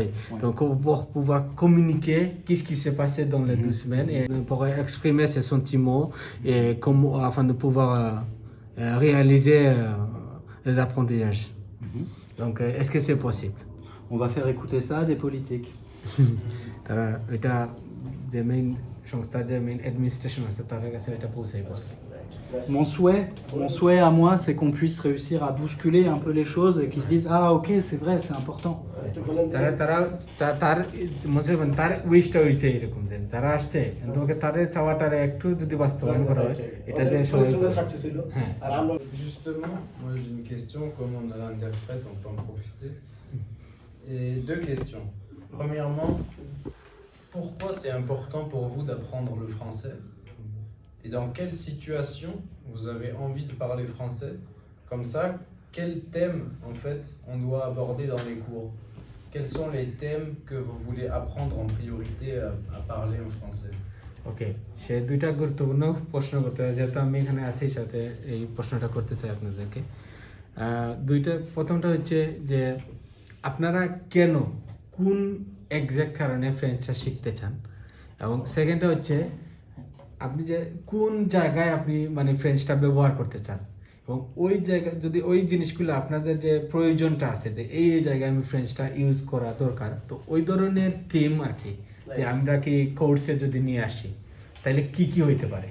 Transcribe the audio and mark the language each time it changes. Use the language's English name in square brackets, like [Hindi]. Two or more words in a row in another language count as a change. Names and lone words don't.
[French] Donc pour pouvoir communiquer qu'est-ce qui s'est passé dans les 2 semaines et pour exprimer ses sentiments et afin de pouvoir réaliser les apprentissages. Donc est-ce que c'est possible? On va faire écouter ça à des politiques. [Bangla] তারা এটা যে মেইন সংস্থা, যে [English] main administration [Bangla] আছে তাদের কাছে এটা পৌঁছাই পড়ে। [French] Mon souhait à moi, c'est qu'on puisse réussir à bousculer un peu les choses et qu'ils se disent ah ok c'est vrai, c'est important. [Bangla] একটু বলেন যে তার মনে হয় তার উইশটা হইছে এরকম যে যারা আসছে তোমাকে তাদের চাওয়াটারে একটু যদি বাস্তবায়ন করা হয়, এটা যে সবাই সাকসেস হলো। হ্যাঁ। আর আমরা [French] Justement, moi j'ai une question, comme on a l'interprète, on peut en profiter. Et 2 questions. Premièrement, pourquoi c'est important pour vous d'apprendre le français? Et dans quelle situation vous avez envie de parler français? Comme ça, quels thèmes en fait on doit aborder dans les cours? Quels sont les thèmes que vous voulez apprendre en priorité à parler en français? [Bangla] ওকে, সে দুইটা গুরুত্বপূর্ণ প্রশ্ন করতে হয়, যেহেতু আমি এখানে আছি সাথে এই প্রশ্নটা করতে চাই আপনাদেরকে। দুইটা, প্রথমটা হচ্ছে যে আপনারা কেন, কোন এক্সাক্ট কারণে ফ্রেঞ্চটা শিখতে চান, এবং সেকেন্ডটা হচ্ছে আপনি যে কোন জায়গায় আপনি মানে ফ্রেঞ্চটা ব্যবহার করতে চান, এবং ওই জায়গায় যদি ওই জিনিসগুলো আপনাদের যে প্রয়োজনটা আছে যে এই জায়গায় আমি ফ্রেঞ্চটা ইউজ করা দরকার, তো ওই ধরনের থিম আর কি, যে আমরা কি কোর্সে যদি নিয়ে আসি তাহলে কি কি হইতে পারে।